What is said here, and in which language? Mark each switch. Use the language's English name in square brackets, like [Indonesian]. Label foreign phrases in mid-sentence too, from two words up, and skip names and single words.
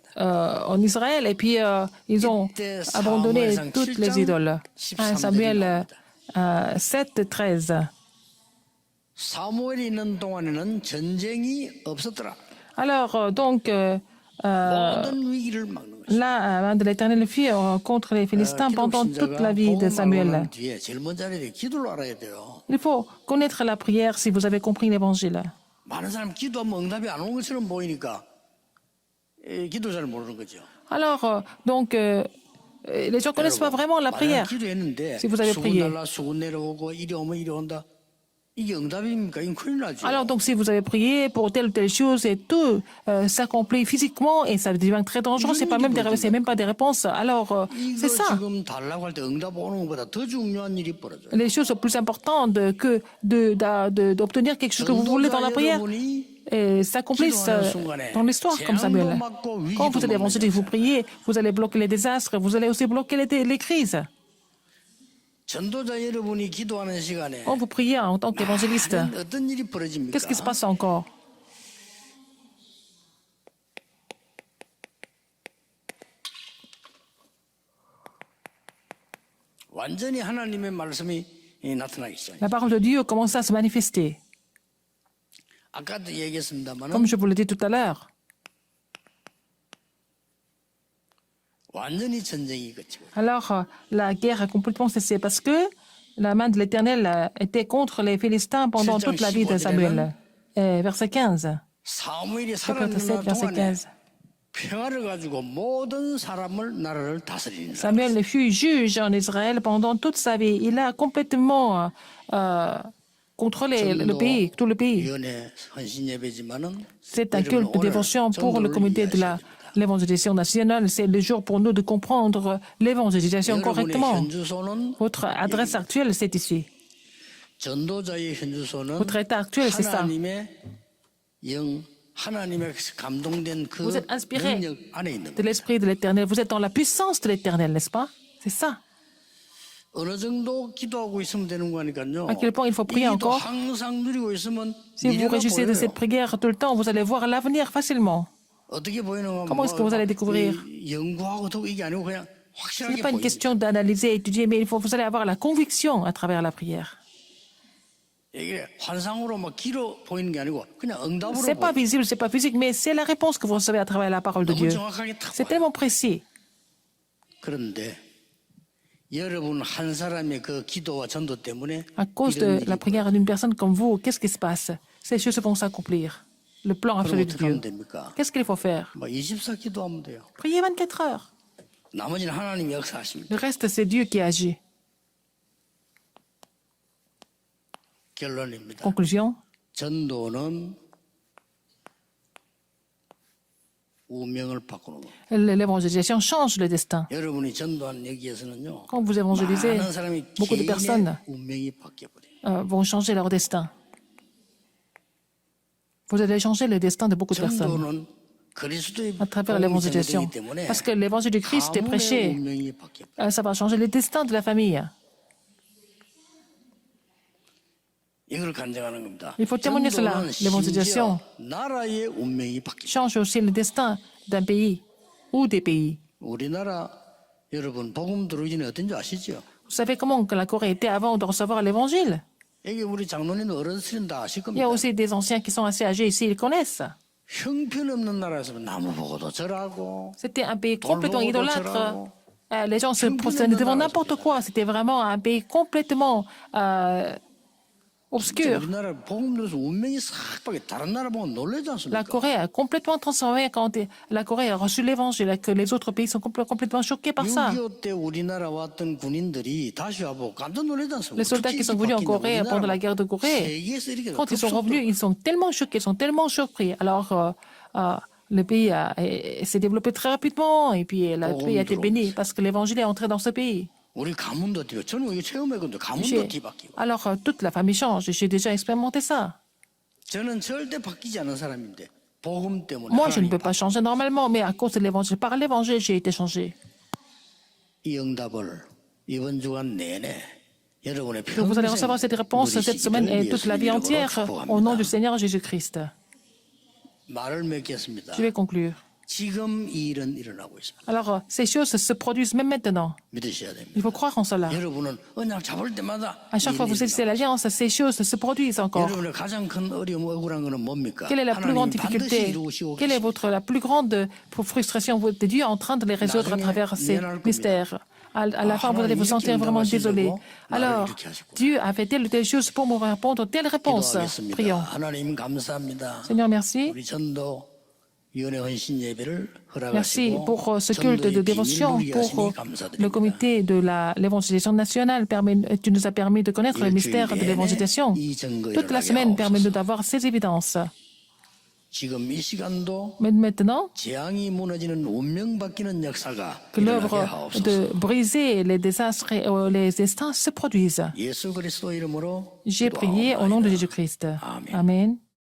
[French] en Israël. Et puis, ils ont abandonné toutes les idoles. 1 Samuel 7, 13. [Korean] 사무엘이 있는 동안에는 전쟁이 없었더라. [French] Alors, donc, [Korean] 모든 위기를 막는 것이다. [French] la main de l'Éternel fut contre les Philistins pendant toute la vie de Samuel. [Korean] 뒤에 제일 먼저 알아야 돼. 기도를 알아야 돼요. [French] Il faut connaître la prière si vous avez compris l'évangile. [Korean] 많은 사람 기도하면 응답이 안 오는 것처럼 보이니까 기도 잘 모르는 거죠. [French] Alors, donc, les gens ne connaissent pas vraiment la prière. [Korean] 기도했는데 [French] Si vous avez prié. [Korean] 수군 날라 수군 내려오고 이리 오면 이리 온다. 이게 응답입니까? 이건 큰일 나죠. [French] Alors, donc, si vous avez prié pour telle ou telle chose et tout s'accomplit physiquement et ça devient très dangereux, c'est même pas des réponses. Alors, c'est [Korean] 이거 [French] ça. [Korean] 지금 달라고 할 때 응답 오는 것보다 더 중요한 일이 벌어져요. [French] Les choses sont plus importantes que d'obtenir quelque chose que vous voulez dans la prière. Et s'accomplissent dans l'histoire comme Samuel. Quand vous allez avancer et vous priez, vous allez bloquer les désastres, vous allez aussi bloquer les crises. [Korean] 전도자 여러분이 기도하는 시간에 [French] Quand vous priez en tant qu'évangéliste, [Korean] 어떤 일이 벌어집니까? [French] qu'est-ce qui se passe encore? [Korean] 완전히 하나님의 말씀이 나타나기 시작해요. [French] La parole de Dieu commence à se manifester. [Korean] 아까도 얘기했습니다만 [French] Comme je vous l'ai dit tout à l'heure, [Korean] 완전히 전쟁이 그치고 [French] alors la guerre a complètement cessé parce que la main de l'Éternel était contre les Philistins pendant toute la vie de Samuel. Verset 15. [Korean] 사무엘이 [French] Chapitre 7, [Korean] 살아있는 [French] verset [Korean] 동안에 [French] 15. [Korean] 평화를 가지고 모든 사람을 나라를 다스리는 사람. [French] Samuel fut juge en Israël pendant toute sa vie. Il a complètement contrôlé le pays, tout le pays. [Korean] 위원회 헌신 예배지만은 [French] C'est un culte de dévotion pour le comité de l'évangélisation nationale. C'est le jour pour nous de comprendre l'évangélisation [Korean] 여러분의 [French] correctement. [Korean] 현주소는 [French] Votre adresse actuelle, c'est ici. [Korean] 전도자의 현주소는 [French] Votre état actuel, c'est ça. [Korean] 하나님의 영, 하나님의 감동된 그 [French] Vous êtes inspiré [Korean] 능력 안에 있는 [French] de [Korean] 거예요. [French] l'Esprit de l'Éternel. Vous êtes dans la puissance de l'Éternel, n'est-ce pas? C'est ça. [Korean] 어느 정도 기도하고 있으면 되는 거니까요. [French] À quel point il faut prier [Korean] 이 기도 [French] encore? [Korean] 항상 누리고 있으면 [French] Si vous [Korean] 미래가 [French] réjouissez de [Korean] 보여요. [French] cette prière tout le temps, vous allez voir l'avenir facilement. [Korean] 어떻게 보이는 [French] Comment est-ce que vous allez découvrir? [Korean] 연구하고 또 이게 아니고 그냥 [French] Ce [Korean] 확실하게 [French] n'est pas une [Korean] 보입니다. [French] question d'analyser, étudier, mais vous allez avoir la conviction à travers la prière. [Korean] 이게 환상으로 막 길어 보이는 게 아니고 그냥 응답으로 [French] C'est pas [Korean] 보여요. [French] visible, c'est pas physique, mais c'est la réponse que vous recevez à travers la parole de [Korean] 너무 [French] Dieu. [Korean] 정확하게 탁 [French] C'est [Korean] 와요. [French] tellement précis. [Korean] 그런데 여러분 한 사람의 그 기도와 전도 때문에 [French] À cause [Korean] 이런 [French] de [Korean] 일이 [French] la prière d'une personne comme vous, qu'est-ce qui se passe? Ces choses vont s'accomplir. Le plan [Korean] 그럼 [French] absolu de [Korean] 어떻게 하면 [French] Dieu. [Korean] 됩니까? [French] Qu'est-ce qu'il faut faire? [Korean] 뭐 24 기도하면 돼요. [French] Priez 24 heures. [Korean] 나머지는 하나님이 역사하십니다. [French] Le reste, c'est Dieu qui agit. [Korean] 결론입니다. [French] Conclusion. [Korean] 전도는 운명을 바꾸는 겁니다. [French] L'évangélisation change le destin. [Korean] 여러분이 전도한 여기에서는요. [French] Quand vous évangélisez, [Korean] 많은 사람이 [French] beaucoup de personnes [Korean] 개인의 운명이 바뀌어버려요. [French] vont changer leur destin. Vous allez changer le destin de beaucoup de personnes [Korean] 전도는 그리스도의 [French] à travers [Korean] 복음이 [French] l'évangélisation. [Korean] 전해지기 때문에 [French] Parce que l'évangile du Christ est [Korean] 가문의 [French] prêché, [Korean] 운명이 바뀌어버려요. [French] ça va changer le destin de la famille. [Korean] 이걸 간증하는 겁니다. [French] Il faut témoigner cela. [Korean] 전도는 [French] L'évangélisation [Korean] 심지어 나라의 운명이 바뀌어요. [French] change aussi le destin d'un pays ou des pays. [Korean] 우리나라 여러분 복음 들어오기 전에 어떤지 아시죠? [French] Vous savez comment que la Corée était avant de recevoir l'évangile? [Korean] 여기 우리 장로님 어른들은 다 아실 [French] Il y a [Korean] 겁니다. [French] aussi des anciens qui sont assez âgés ici, ils connaissent. [Korean] 형편없는 나라에서 나무 보고도 절하고 [French] C'était un pays complètement idolâtre. Les gens se prosternaient devant n'importe quoi. C'était vraiment un pays complètement obscure. [Korean] 우리나라 복음 들어서 운명이 싹 바뀌어 다른 나라 보면 놀라지 [French] La [Korean] 않습니까? [French] Corée a complètement transformé quand la Corée a reçu l'évangile et que les autres pays sont complètement choqués par ça. [Korean] 6.25 때 우리나라 왔던 군인들이 다시 와보고 깜짝 놀라지 않습니까? [French] Les soldats qui sont venus en Corée pendant la guerre de Corée, [Korean] 세계에서 이렇게 [French] quand ils sont revenus, ils sont tellement choqués, ils sont tellement surpris. Alors, le pays s'est développé très rapidement et puis le pays a été béni parce que l'évangile est entré dans ce pays. [Korean] 우리 가문도 뒤바뀌고 저는 이게 체험했거든요. 가문도 뒤바뀌고 [French] Alors, toute la famille change. J'ai déjà expérimenté ça. [Korean] 저는 절대 바뀌지 않은 사람인데 복음 때문에 [French] Moi, je ne [Korean] 하나님 [French] peux pas changer normalement, mais à cause de l'évangile, par l'évangile, j'ai été changé. [Korean] 이 응답을 이번 주간 내내 여러분의 [French] Donc, vous allez recevoir cette réponse cette semaine et toute la vie entière au nom du Seigneur Jésus-Christ. [Korean] 말을 맺겠습니다. [French] Je vais conclure. [Korean] 지금 이 일은 일어나고 있습니다. [French] Alors, ces choses se produisent même maintenant. [Korean] 믿으셔야 됩니다. [French] Il faut croire en cela. [Korean] 여러분은 언약 잡을 때마다 [French] À chaque fois que vous saisissez l'alliance, ces choses se produisent encore. [Korean] 여러분의 가장 큰 어려움 억울한 거는 뭡니까? [French] Quelle est la plus grande [Korean] 하나님 반드시 [French] difficulté? [Korean] 이루시고 [French] Quelle est la plus grande frustration de Dieu en train de les résoudre à travers ces mystères? À la fin, vous allez vous sentir vraiment désolé. Alors, Dieu a fait telle ou telle chose pour me répondre telle réponse. [Korean] 기도하겠습니다. [French] Prions. [Korean] 하나님 감사합니다. [French] Seigneur, merci. [Korean] 우리 전도 위원회 헌신 예배를 [French] Merci [Korean] 허락하시고 [French] pour ce culte de [Korean] 전도의 [French] dévotion, [Korean] 비밀을 [French] pour [Korean] 하시니 [French] le [Korean] 감사드립니다. [French] comité de l'évangélisation nationale. Tu nous as permis de connaître le mystère de l'évangélisation. Toute la semaine, permet-nous d'avoir ces évidences. [Korean] 지금 이 시간도 [French] Mais maintenant, [Korean] 재앙이 무너지는 운명 바뀌는 역사가 [French] que [Korean] 일어나게 [French] l'œuvre [Korean] 하옵소서. [French] de briser les désastres et les destins se produise. [Korean] 예수 그리스도 이름으로 [French] J'ai prié au nom de Jésus-Christ. Amen.